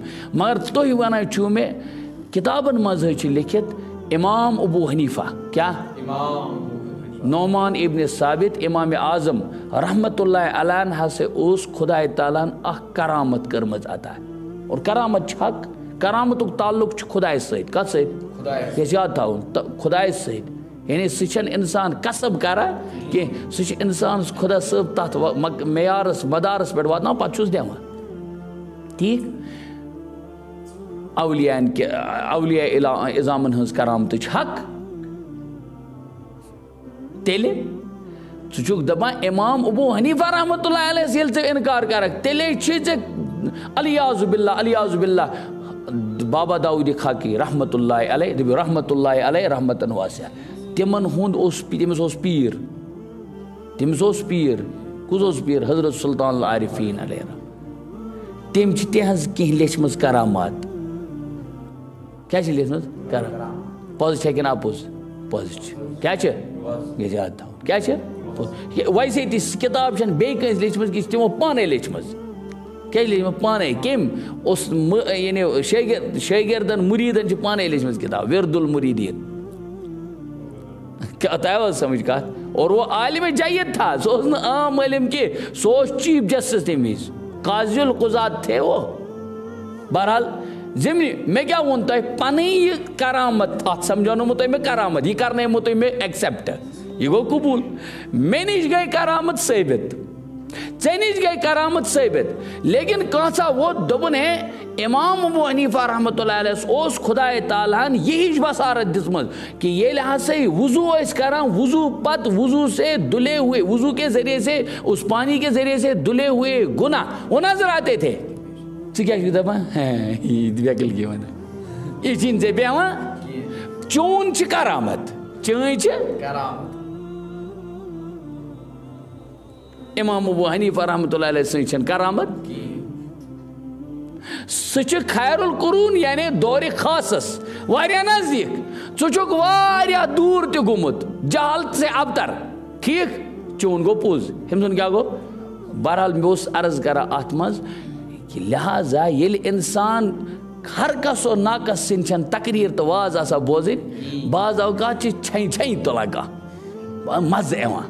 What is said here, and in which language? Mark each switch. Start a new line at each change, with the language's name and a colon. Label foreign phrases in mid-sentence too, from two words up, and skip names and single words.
Kashmiri: مگر تُہۍ ونان چھُو مےٚ کِتابن منٛز حظ چھِ لیکھِتھ امام ابو حنیفہ کیٛاہ نعمان ابن ثابت امام اعظم
Arabic: رحمتہ اللہ علیہ
Kashmiri: ہسا اوس خۄداے تعالیٰ ہن اکھ کرامت کٔرمٕژ عطا اور کرامت چھِ حق کرامتُک تعلق چھُ خۄدایس سۭتۍ کتھ سۭتۍ یہِ یاد تھاوُن خۄدایس سۭتۍ یعنی سُہ چھنہٕ انسان کسب کران کینٛہہ سُہ چھُ انسانس خۄدا صٲب تتھ معیارس مدارس پٮ۪ٹھ واتناوان پتہٕ چھُس دِوان ٹھیٖک اولیاء اعظامن ہٕنٛز کرامتہٕ چھِ حق تیٚلہِ ژٕ دپان امام ابو حنیفہ
Arabic: رحمۃ اللہ علیہ
Kashmiri: ییٚلہِ ژٕ اِنکار کرکھ تیٚلے چھِ ژےٚ
Arabic: الیاذ باللہ الیاذ باللہ.
Kashmiri: بابا داؤد خاکی
Arabic: رحمۃ اللہ علیہ
Kashmiri: دٔپِو
Arabic: رحمۃ اللہ علیہ رحمتن واسع.
Kashmiri: تِمن ہُنٛد اوس تٔمِس اوس پیٖر کُس اوس پیٖر حضرت سلطان العارفیٖن علیہ تٔمۍ چھِ تِہنٛز کینٛہہ لیچھمٕژ کرامات. کیٛاہ چھِ لیچھمٕژ کرامات؟ پوٚز چھےٚ کِنہٕ اَپوٚز؟ پوٚز چھِ. کیٛاہ چھِ یہِ یاد تھاوُن کیٛاہ چھِ پوٚز. ویسے تہِ کِتاب چھَنہٕ بیٚیہِ کٲنٛسہِ لیچھمٕژ کینٛہہ یہِ چھِ تِمو پانے لیچھمٕژ. کیٛازِ لیچھمٕژ پانے کٔمۍ اوس یعنی شٲگِردن مُریٖدن چھِ پانے لیچھمٕژ کِتاب وِرد المُریٖدیٖن. کیٛاہ تۄہہِ آوٕ سمجھ کتھ؟
Urdu: اور وہ عالمِ جید تھا
Kashmiri: سُہ اوس نہٕ عام عالم کینٛہہ سُہ اوس چیف جسٹس تمہِ وِزِ
Urdu: قاضی القضات تھے وہ.
Kashmiri: بہرحال ضمنی مےٚ کیٛاہ ووٚن تۄہہِ پنٕنۍ یہِ کرامت اتھ سمجھاونومو تۄہہِ مےٚ کرامت یہِ کرنٲیمو تۄہہِ مےٚ ایکسیپٹ یہِ گوٚو قبوٗل. مےٚ نِش گٔے کرامت ثٲبت ژےٚ نِش گٔے کرامت ثٲبت لیکن کانٛژھا ووت دوٚپُن ہے امام ابو حنیفہ
Arabic: رحمۃ اللہ علیہ
Kashmiri: اوس خدایہِ تعالیٰ ہن یہِ ہِش بصارت دِژمٕژ کہ ییٚلہِ ہسا وضوٗ ٲسۍ کران وضوٗ پتہٕ
Urdu: وضوٗ سے دُلے ہوئے وضوٗ کے ذریعے سے اس پانی کے ذریعے سے دُلے ہوئے گناہ وہ نظر آتے تھے.
Kashmiri: ژٕ کیٛاہ چھُکھ دپان ویکل کیٛاہ ونان یہِ چھِنہٕ ژےٚ بیٚہوان چون چھِ کرامت چٲنۍ چھِ کرامت. امام ابو حنیفہ
Arabic: رحمۃ اللہ علیہ
Kashmiri: سٕنٛز چھنہٕ کرامت سُہ چھُ
Arabic: خیر القرون
Kashmiri: یعنی دورِ خاصس واریاہ نزدیٖک. ژٕ چھُکھ واریاہ دوٗر تہِ گوٚمُت
Urdu: جہل سے ابتر
Kashmiri: ٹھیٖک چون گوٚو پوٚز ہُمۍ سُنٛد کیٛاہ گوٚو. بہرحال مےٚ اوس عرض کران اتھ منٛز کہِ لہٰذا ییٚلہِ انسان ہر کس و ناقص سٕنٛدۍ چھنہٕ تقریٖر تہٕ واز آسان بوزٕنۍ بعض اوقات چھِ چھٮ۪نۍ تُلان کانٛہہ مزٕ یِوان.